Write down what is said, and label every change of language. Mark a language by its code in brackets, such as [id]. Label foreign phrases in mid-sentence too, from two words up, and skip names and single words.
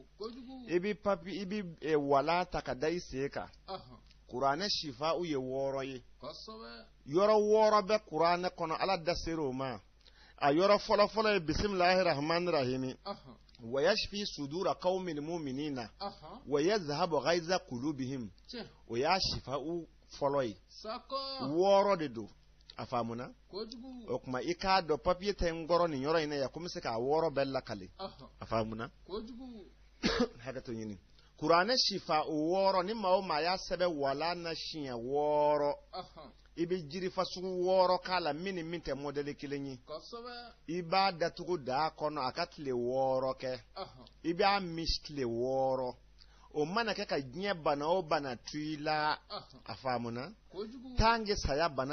[bm] i bɛ wala ta ka da i sen kan kuranɛ shifa u ye 6 ye yɔrɔ 6 bɛ kuranɛ kɔnɔ ala da ser'o ma a yɔrɔ fɔlɔfɔlɔ ye [ar] بسم الله الرحمن الرحيم ويشف صدور قوم مؤمنين ويذهب غيظ قلوبهم [bm] o y'a shifa u fɔlɔ ye 6 de don a faamuna o kuma i k'a dɔn papiye tɛ n kɔrɔ nin yɔrɔ in na yan ko n bɛ se k'a 6 bɛɛ lakale a faamuna hakɛto ɲini kuranɛ shifa o 6 ni maa o maa y'a sɛbɛn wala na siɲɛ 6 i bɛ jiri fasugu 6 k'a la min ni min tɛ modèle kelen ye i b'a datugu daa kɔnɔ a ka tile 6 kɛ i b'a misi tile 6 o mana kɛ ka diɲɛ bana o bana to i la a faamuna tange saya bana